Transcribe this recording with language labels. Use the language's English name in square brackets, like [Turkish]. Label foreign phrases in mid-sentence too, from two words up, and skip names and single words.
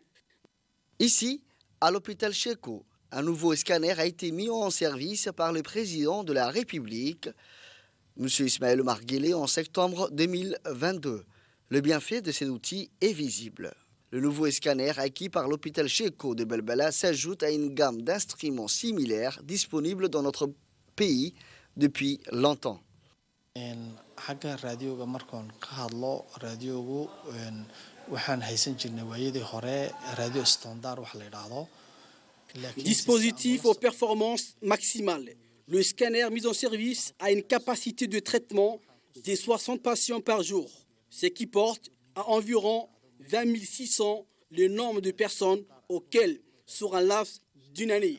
[French] Ici, à l'hôpital Cheko, un nouveau scanner a été mis en service par le président de la République, M. Ismaël Omar Guelleh, en septembre 2022. Le bienfait de cet outil est visible. Le nouveau scanner acquis par l'hôpital Cheko de Belbela s'ajoute à une gamme d'instruments similaires disponibles dans notre pays depuis longtemps. [Somali] xagga raadioga markaan ka hadlo raadiogu waxaan haysan jirnay waayadii hore [English] radio standard [Somali] wax la yiraahdo. [French] Dispositif aux performances maximales. Le scanner mis en service a une capacité de traitement de 60 patients par jour, ce qui porte à environ 20 600 le nombre de personnes auxquelles sur un laps d'une année.